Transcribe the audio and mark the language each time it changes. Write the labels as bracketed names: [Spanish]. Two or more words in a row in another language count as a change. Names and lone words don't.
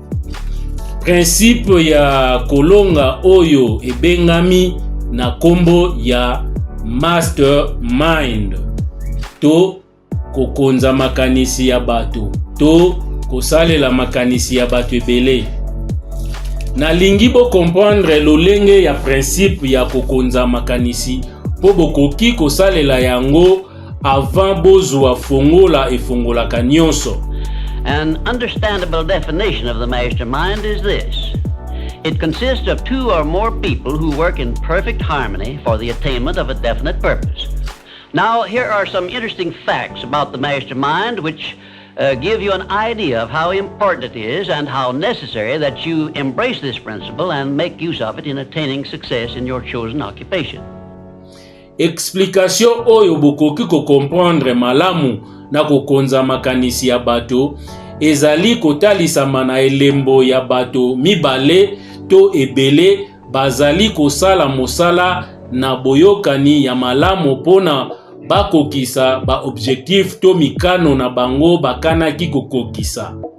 [Lingala] Principe ya kolonga oyo ebengami na kombo ya mastermind to kokonza makanisi ya bato to kosalela makanisi ya bato ebele. Nalingi bo comprendre lolenge ya principe ya kokonza makanisi po bokoki kosalela yango avant bozwa fongola efongolaka nyonso. [English] An understandable definition of the mastermind is this. It consists of two or more people who work in perfect harmony for the attainment of a definite purpose. Now, here are some interesting facts about the mastermind which give you an idea of how important it is and how necessary that you embrace this principle and make use of it in attaining success in your chosen occupation. [Lingala] Explication oyo bokoki ko comprendre malamu na kokonza makanisi ya bato ezali kotalisama na elembo ya bato mibale to ebele bazali kosala mosala na boyokani ya malamu pona bakokisa ba objectif to mikano na bango bakanaki kokokisa.